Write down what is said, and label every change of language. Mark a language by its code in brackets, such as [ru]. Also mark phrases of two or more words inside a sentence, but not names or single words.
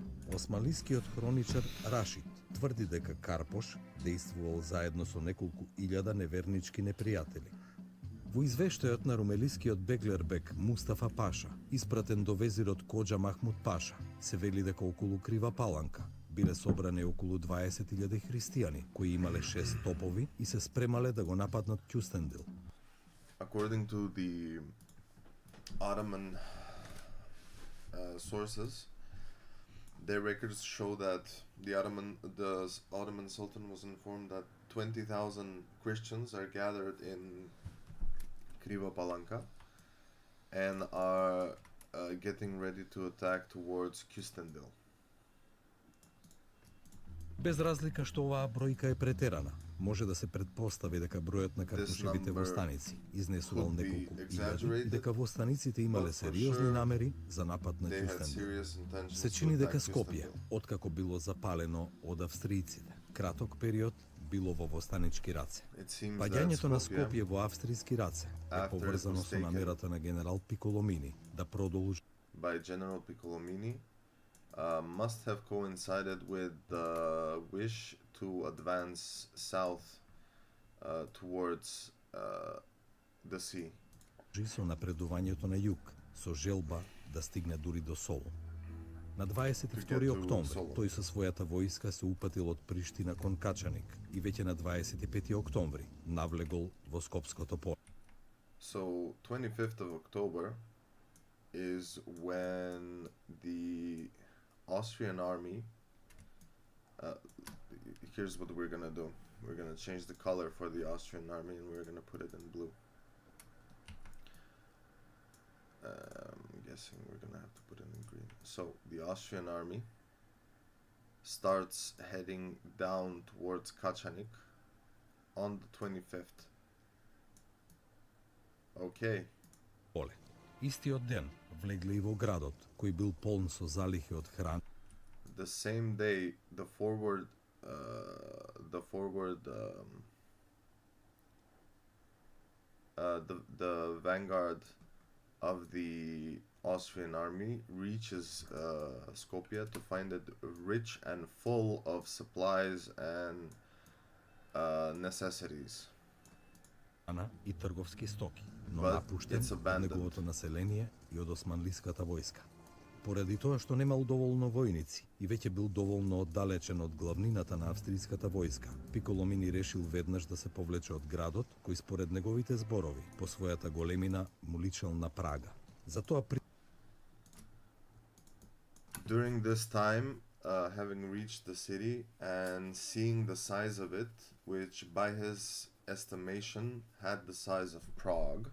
[mk] Османлискиот хроничар Рашид тврди дека Карпош действувал заедно со неколку илјада невернички непријатели. Во извештајот на румелискиот беглербек Мустафа Паша, испратен до везирот Коџа Махмуд Паша, се вели дека околу Крива Паланка биле собрани околу 20.000 христијани, кои имале 6 топови и се спремале да го нападнат Кюстендил. [en] According to the Ottoman sources, their records show that the Ottoman Sultan was informed that 20,000 Christians are gathered in Kriva Palanka and are getting ready to attack towards Kustendil. [mk] Без разлика што оваа бројка е претерана, може да се предпостави дека бројот на Карпошевите востаници изнесувал неколку илјади и дека востаниците имале сериозни намери за напад на Кюстендил. Се чини дека Скопје, откако било запалено од австријците, краток период било во востанички раце. Паѓањето на Скопје во австријски раце е поврзано со намерата на генерал Пиколомини да продолжи [en] by General Piccolomini must have coincided with the wish to advance south towards the sea. [mk] Со напредувањето на југ, со желба да стигне дури до Солун. На 22 октомври тој со својата војска се упатил од Приштина кон Качаник и веќе на 25 октомври навлегол во Скопското поле. [en] So 25th of October is when the Austrian army here's what we're gonna do. We're gonna change the color for the Austrian army and we're gonna put it in blue. I'm guessing we're gonna have to put it in green. So the Austrian army starts heading down towards Kachanik on the 25th. Okay. [mk] Поле. Истиот ден влегле и во градот, кој бил полн со залихи од храна. [en] The same day, the vanguard of the Austrian army reaches Skopje to find it rich and full of supplies and necessities. [mk] И трговски стоки, но напуштен од неговото население и од османлиската војска. Поради тоа што немал доволно војници и веќе бил доволно оддалечен од главнината на австријската војска, Пиколомини решил веднаш да се повлече од градот, кој според неговите зборови по својата големина му личел на Прага. Затоа [en] During this time, having reached the city and seeing the size of it, which by his estimation had the size of Prague.